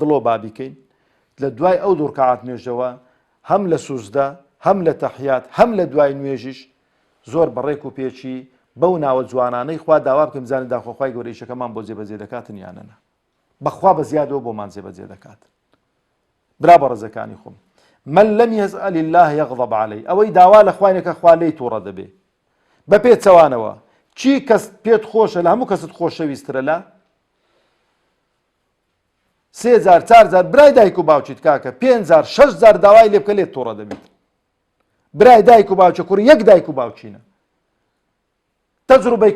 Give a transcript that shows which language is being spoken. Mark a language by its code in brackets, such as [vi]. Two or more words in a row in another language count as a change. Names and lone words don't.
[ckb] دڵۆ با بیکەین لە دوای ئەو دوو ڕکەعات نوێژەوە هەم لە سوزدە هەم لە تەحیات هەم لە دوای نوێژیش زۆر بەڕێک و پێچی بەو ناوە جوانانەی خوا داوا بکەم زانێت داخۆخوای گەورەی ئیشەکەمان بۆ جێبەجێ دەکاتن یانەنا بەخوا بە زیادەوە بۆمان جێبەجێ دەکات برا بە ڕێزەکانی خۆم [ar] من لم يسأل الله يغضب عليه [ckb] ئەوەی داوا لە خوانێکە خوا لێی تووڕە دەبێ بە پێچەوانەوە چی کەس پێت خۆشە لە هەموو کەست خۆشەویسترە لە 3000 4000 برای دایک و باوچیت کاکە 5000 6000 داوای لێ بکە لێت تووڕە دەبێت برای دایک و باوچە کوڕی یەک دایک و باوچینە تەجروبەی کە